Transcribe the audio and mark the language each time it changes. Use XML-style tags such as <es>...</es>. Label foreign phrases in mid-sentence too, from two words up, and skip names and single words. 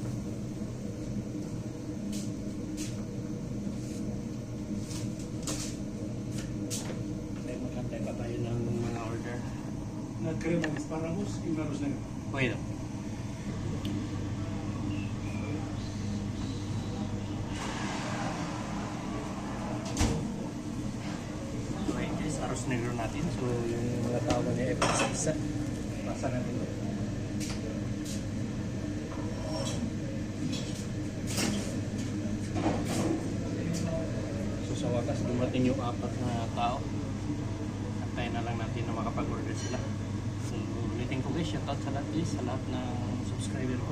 <es>Crema de espárragos y un arroz negro. Bueno.</es> <tl>Okay guys,</tl> <es>arroz negro</es> <tl>natin. So yung mga tao niya ay isa-isa. Pasa natin ito. So sa wakas, dumating yung 4 na tao. Antayin na lang natin na makapag-order sila. So, ulitin ko guys, shoutout sa lahat guys, sa lahat ng subscriber ko.</tl>